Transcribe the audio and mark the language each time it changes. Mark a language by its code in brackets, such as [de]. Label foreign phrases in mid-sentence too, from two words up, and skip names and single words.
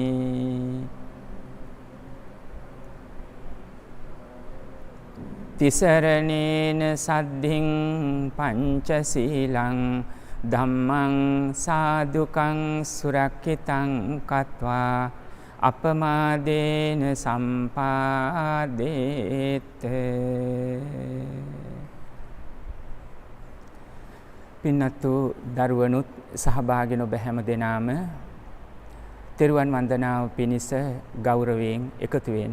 [pi] තිසරණේන සද්ධින් පංචශීලං ධම්මං සාදුකං සුරක්ඛිතං කତ୍වා අපමාදේන සම්පාදේත. [si] පින්නතු දරුවනුත් සහභාගී ඔබ හැම දෙනාම තෙරුවන් වන්දනාව පිණිස ගෞරවයෙන් එකතු වෙන්න.